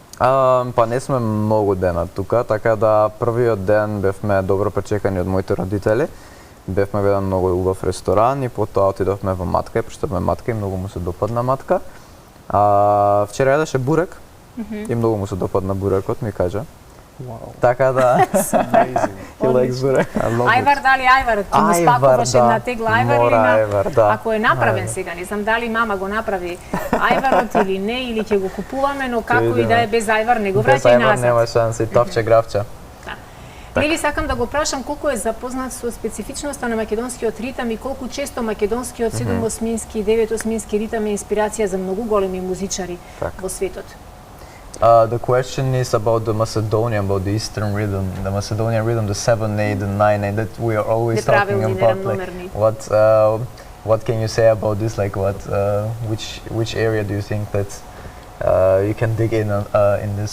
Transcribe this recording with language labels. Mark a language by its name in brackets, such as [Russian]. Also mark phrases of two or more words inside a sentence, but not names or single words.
[Macedonian] Па не сме многу дена тука, така да првиот ден бевме добро пречекани од моите родители. Бевме во еден многу убав ресторан и потоа отидовме во Матка и проштавме Матка и многу му се допадна Матка. Вчера јадеше бурек и многу му се допадна бурекот, ми кажа. [English] Wow, [Macedonian] Така да, [English] amazing. he likes burek. I love [Macedonian] Ајвар, дали Ајвар, ти му спакуваш да. една тегла Ајвар или Мора на... Ајвар, да. Ако е направен Ајвар. сега, не знам дали мама го направи Ајварот или не, или ќе го купуваме, но како и видиме. да е без Ајвар, не го Без враќај Ајвар назад. нема шанси, топче гравче. Нели сакам да го прашам колку е запознат со специфичноста на македонскиот ритам и колку често македонскиот 7-осмински и 9-осмински ритам е инспирација за многу големи музичари Така. во светот. [English] The question is about the Macedonian, about the Eastern rhythm, the Macedonian rhythm, the 7/8, the 9/8 that we are always talking [Macedonian] Неправилни, [English] about. Like, [Macedonian] неравномерни. [English] what can you say about this? Like, which area do you think that you can dig in this?